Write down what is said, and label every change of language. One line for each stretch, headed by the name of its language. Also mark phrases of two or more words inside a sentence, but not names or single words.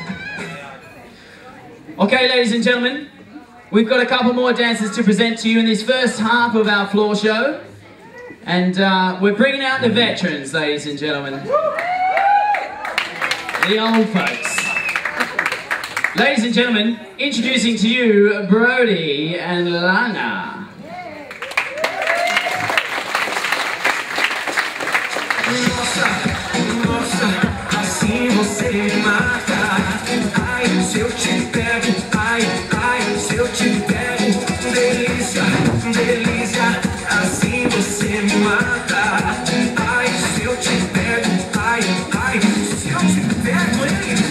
English: Okay, ladies and gentlemen, we've got a couple more dances to present to you in this first half of our floor show. And we're bringing out the veterans, ladies and gentlemen. The old folks. Ladies and gentlemen, introducing to you Brody and Lana.
Portuguese: Assim você mata. Ai, se eu te pego. Ai, ai, se eu te pego. Delícia, delícia. Assim você me mata. Ai, se eu te pego. Ai, ai, se eu te pego, hein?